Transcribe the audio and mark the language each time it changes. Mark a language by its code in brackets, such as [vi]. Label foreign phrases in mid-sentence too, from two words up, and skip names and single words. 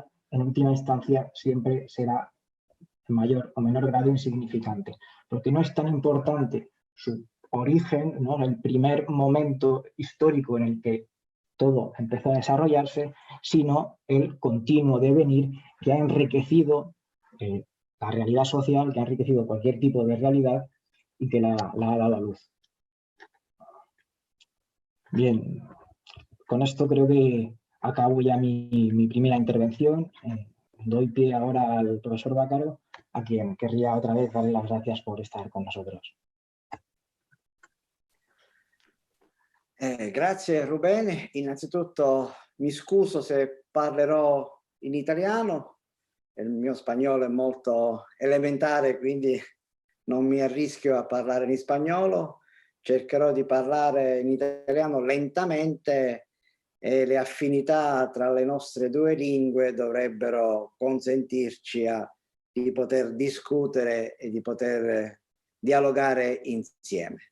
[es] en última instancia, siempre será en mayor o menor grado insignificante, porque no es tan importante su origen, ¿no?, el primer momento histórico en el que todo empezó a desarrollarse, sino el continuo devenir que ha enriquecido la realidad social, que ha enriquecido cualquier tipo de realidad y que la ha dado a luz. Bien, con esto creo que acabo ya mi primera intervención. Doy pie ahora al profesor Vaccaro, a quien querría otra vez darle las gracias por estar con nosotros. [it] Grazie Rubene, innanzitutto mi scuso se parlerò in italiano, il mio spagnolo è molto elementare, quindi non mi arrischio a parlare in spagnolo, cercherò di parlare in italiano lentamente e le affinità tra le nostre due lingue dovrebbero consentirci di poter discutere e di poter dialogare insieme.